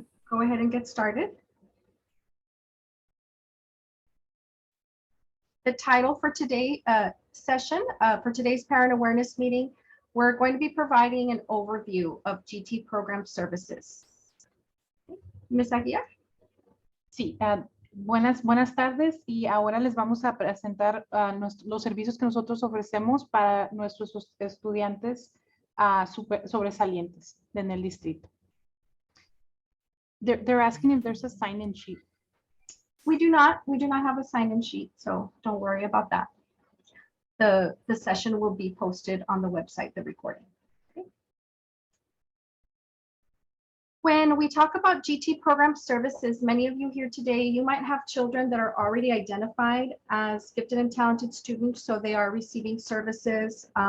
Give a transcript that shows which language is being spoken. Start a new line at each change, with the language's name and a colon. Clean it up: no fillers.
English: Go ahead and get started. The title for today's session, for today's parent awareness meeting, we're going to be providing an overview of GT program services. Ms. Aguiar.
Spanish: Sí, buenas tardes y ahora les vamos a presentar los servicios que nosotros ofrecemos para nuestros estudiantes sobresalientes en el distrito.
English: They're asking if there's a sign-in sheet. We do not have a sign-in sheet, so don't worry about that. The session will be posted on the website, the recording. Okay. When we talk about GT program services, many of you here today, you might have children that are already identified as gifted and talented students, so they are receiving services.